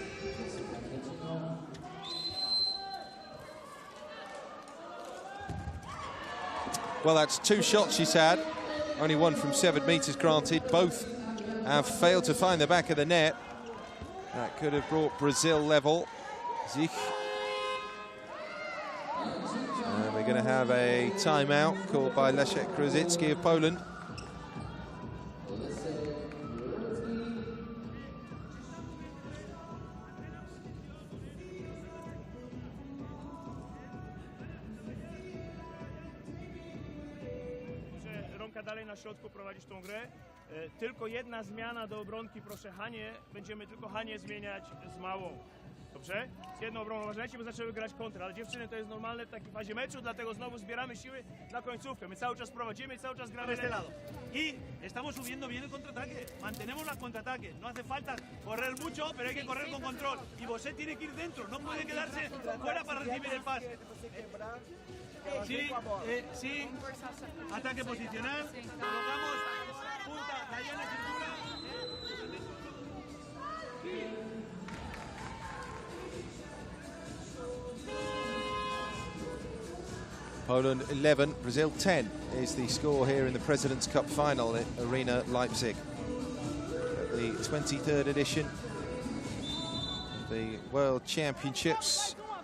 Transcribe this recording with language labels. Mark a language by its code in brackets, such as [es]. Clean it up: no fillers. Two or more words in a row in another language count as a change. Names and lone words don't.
[en] Well, that's 2 shots she's had. Only one from 7 meters granted. Both have failed to find the back of the net. That could have brought Brazil level. Zich. And we're going to have a timeout called by Leszek Krasicki of Poland. [pl] Ronka dalej na środku prowadzić tą grę. Tylko jedna zmiana do obronki, proszę Hanie. Będziemy tylko Hanie zmieniać z Małą. Dobrze? Z jedną obroną uważajcie, bo zaczęły grać kontra, ale dziewczyny to jest normalne w takiej fazie meczu, dlatego znowu zbieramy siły na końcówkę. My cały czas prowadzimy i cały czas gramy [es] este lado. Y estamos subiendo bien el contraataque. Mantenemos la contraataque. No hace falta correr mucho, pero hay que correr con control. Y Bosé tiene que ir dentro, no puede quedarse fuera para recibir el pase. Sí, sí. Ataque posicional. Colocamos punta, Dayana circula. [en] Poland 11, Brazil 10 is the score here in the President's Cup final at Arena Leipzig. At the 23rd edition of the World Championships.